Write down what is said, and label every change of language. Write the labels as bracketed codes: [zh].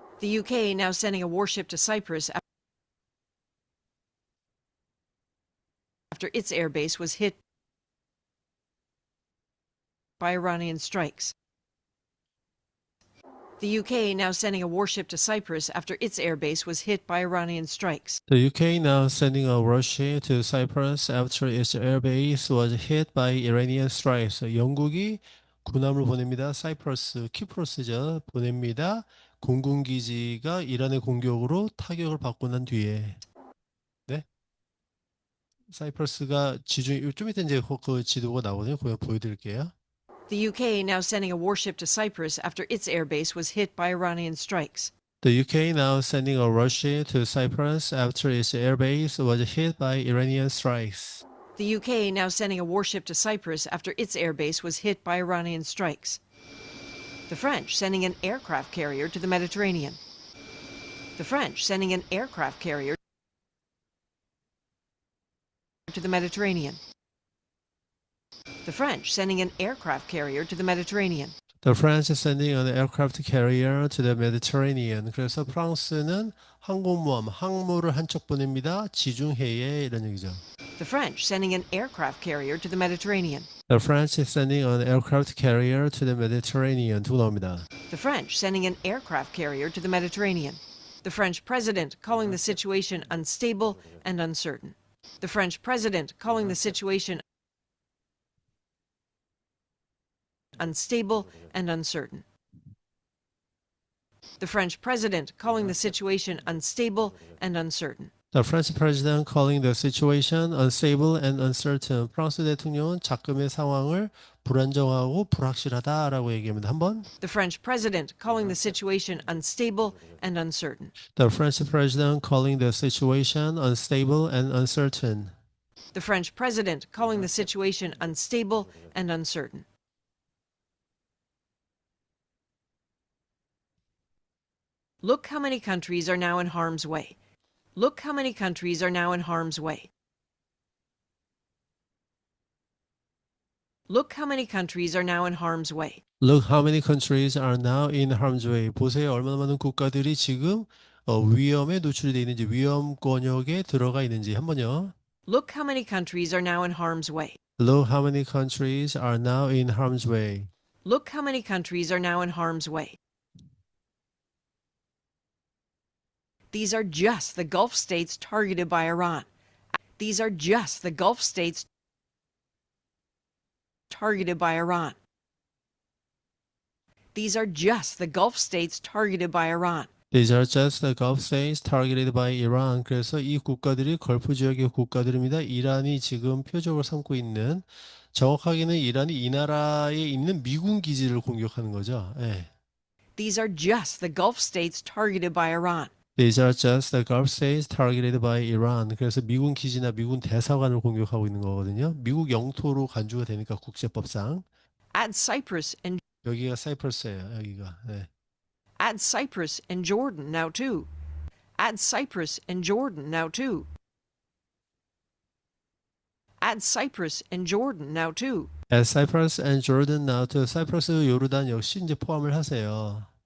[en] The UK now sending a warship to Cyprus after its airbase was hit by Iranian strikes. The UK now sending a warship to Cyprus after its airbase was hit by Iranian strikes. The UK now sending a warship to Cyprus after its airbase was hit by Iranian strikes. [ko] 영국이 군함을 보냅니다. 사이프러스, 키프로스죠. 보냅니다. 공군기지가 이란의 공격으로 타격을 받고 난 뒤에. 네? 사이프러스가 지중 좀 이따 이제 그 지도가 나오거든요. 그거 보여드릴게요. [en] The UK now sending a warship to Cyprus after its airbase was hit by Iranian strikes. The UK now sending a warship to Cyprus after its airbase was hit by Iranian strikes. The UK now sending a warship to Cyprus after its airbase was hit by Iranian strikes. The French sending an aircraft carrier to the Mediterranean. The French sending an aircraft carrier to the Mediterranean. The French sending an aircraft carrier to the Mediterranean. The French sending an aircraft carrier to the Mediterranean. [ko] 그래서 프랑스는 항공모함, 항모를 한쪽 보냅니다. 지중해에 이런 얘기죠. [en] The French sending an aircraft carrier to the Mediterranean. The French sending an aircraft carrier to the Mediterranean. [ko] 두고 나옵니다. [en] The French sending an aircraft carrier to the Mediterranean. The French president calling the situation unstable and uncertain. The French president calling the situation unstable and uncertain. The French president calling the situation unstable and uncertain. The French president calling the situation unstable and uncertain. [ko] 프랑스 대통령은 작금의 상황을 불안정하고 불확실하다라고 얘기합니다. 한번. [en] The French president calling the situation unstable and uncertain. The French president calling the situation unstable and uncertain. The French president calling the situation unstable and uncertain. Look how many countries are now in harm's way. Look how many countries are now in harm's way. Look how many countries are now in harm's way. Look how many countries are now in harm's way. [ko] 보세요. 얼마나 많은 국가들이 지금 위험에 노출이 되어 있는지, 위험권역에 들어가 있는지 한번요. [en] Look how many countries are now in harm's way. Look how many countries are now in harm's way. Look how many countries are now in harm's way. These are just the Gulf states targeted by Iran. These are just the Gulf states targeted by Iran. These are just the Gulf states targeted by Iran. These are just the Gulf states targeted by Iran. [ko] 그래서 이 국가들이 걸프 지역의 국가들입니다. 이란이 지금 표적을 삼고 있는, 정확하게는 이란이 이 나라에 있는 미군 기지를 공격하는 거죠. 예. [en] These are just the Gulf states targeted by Iran. These are just the Gulf states targeted by Iran. [ko] 그래서 미군 기지나 미군 대사관을 공격하고 있는 거거든요. 미국 영토로 간주가 되니까 국제법상. [en] Add Cyprus and [ko] 여기가 사이프러스예요. 여기가. 네. [en] add Cyprus and Jordan now too. Add Cyprus and Jordan now too. Add Cyprus and Jordan now too. As Cyprus and Jordan now to [ko] 사이프러스, 요르단 역시 이제 포함을 하세요.